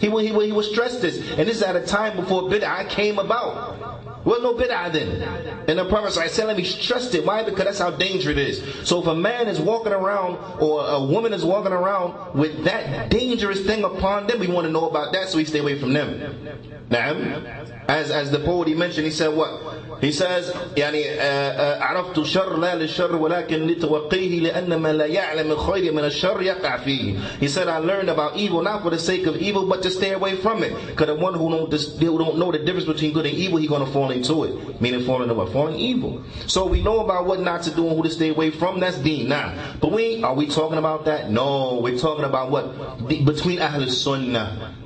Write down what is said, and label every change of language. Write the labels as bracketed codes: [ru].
[en] He will stress this. And this is at a time before bid'ah came about. Well, no bid'ah then. And the Prophet ﷺ, he stressed it. Why? Because that's how dangerous it is. So if a man is walking around or a woman is walking around with that dangerous thing upon them, we want to know about that, so we stay away from them. Now, as the poet he mentioned, he said what? He says, [ar] عرفت الشر لا للشر ولكن لتوقيه لأن من لا يعلم الخير من الشر يقع فيه. [en] He said, I learned about evil not for the sake of evil, but to stay away from it. Because the one who don't know the difference between good and evil, he's going to fall into it. Meaning falling into what? Falling evil. So we know about what not to do and who to stay away from. That's deen. Now, but are we talking about that? No, we're talking about what? Between Ahl Sunnah.